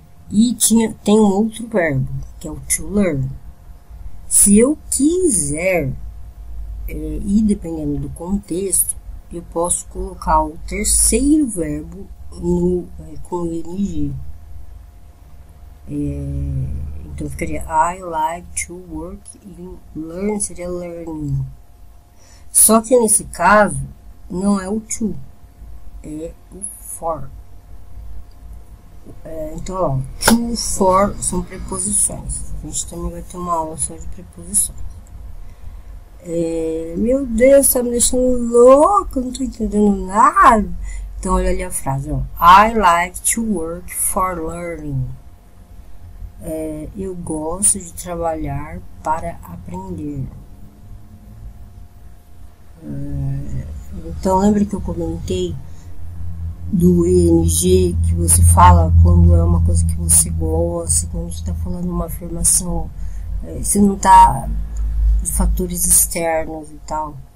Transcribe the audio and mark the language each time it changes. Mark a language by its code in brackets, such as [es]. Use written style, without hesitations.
[pt] E tem um outro verbo, que é o to learn. Se eu quiser, e dependendo do contexto, eu posso colocar o terceiro verbo com ing. Então ficaria [en] I like to work in learn, [pt] seria [en] learning. [pt] Só que nesse caso, não é o to, é o for. Então, ó, to, for são preposições. A gente também vai ter uma aula só de preposições. Meu Deus, tá me deixando louco, não tô entendendo nada. Então, olha ali a frase, ó. [en] I like to work for learning. [pt] Eu gosto de trabalhar para aprender. Então, lembra que eu comentei do ing, que você fala quando é uma coisa que você gosta, quando você está falando uma afirmação, você não está de fatores externos e tal.